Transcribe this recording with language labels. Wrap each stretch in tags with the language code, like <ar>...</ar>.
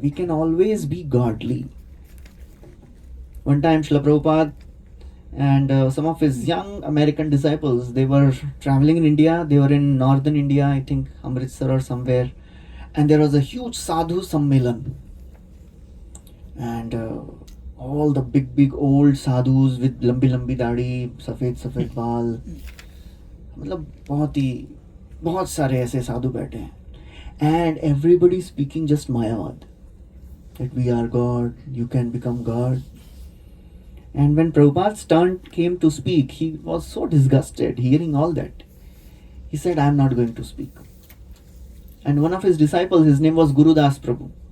<en>We can always be godly. One time Srila Prabhupada and some of his young American disciples, they were traveling in India. They were in northern India, I think Amritsar or somewhere. And there was a huge sadhu sammelan. And all the big old sadhus with</en> <hi>lambi दाढ़ी, सफेद बाल, मतलब बहुत सारे ऐसे साधु बैठे हैं.</hi> <en>And everybody speaking just Mayavad, that we are God, you can become God. And when Prabhupada's turn came to speak, he was so disgusted hearing all that. He said, I am not going to speak. And one of his disciples, his name was Guru Das Prabhu.</en>